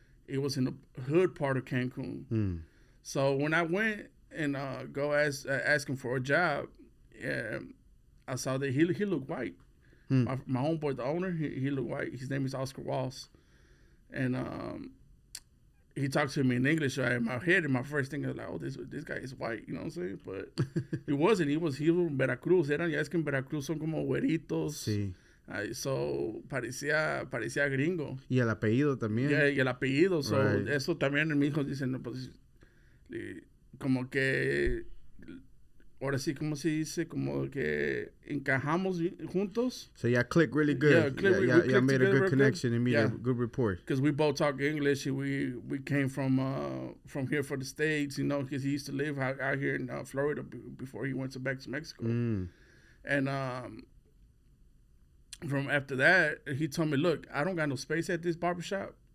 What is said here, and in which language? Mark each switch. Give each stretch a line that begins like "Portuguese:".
English: It was in the hood part of Cancun. So when I went and go ask him for a job, I saw that he looked white. My homeboy, the owner, he looked white. His name is Oscar Walls. And he talked to me in English. So in my head, and my first thing was like, oh, this guy is white, you know what I'm saying? But he wasn't. He was from Veracruz.
Spanish: Ya es que en Veracruz son como güeritos. Sí. So parecía gringo. Y el apellido también. Yeah, y el apellido. So
English: right.
Spanish: Eso también mi hijo dice, no, pues, como que, ahora sí, ¿cómo se dice? Como que encajamos juntos.
English: So y'all click really good. Yeah, y'all made a good connection and made a good rapport. Because we both talk English. And we came from here for the States, you know, because he used to live out here in Florida before he went back to Mexico. And from after that, he told me, look, I don't got no space at this barbershop.